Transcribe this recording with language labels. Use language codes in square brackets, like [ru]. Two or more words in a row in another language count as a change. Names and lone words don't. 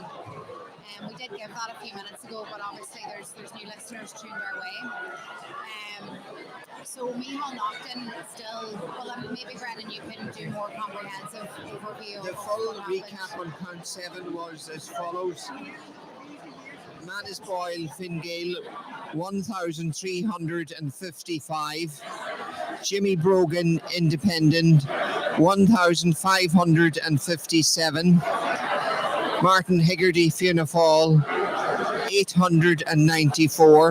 [en] We did give that a few minutes ago, but obviously there's new listeners tuned our way. So Micheál Naughton still, maybe Brendan, you can do more comprehensive overview. The full recap on Count 7 was as follows. Manasboyle, Fine Gael, 1,355. Jimmy Brogan, Independent, 1,557. Martin Hegarty, Fianna Fáil, 894.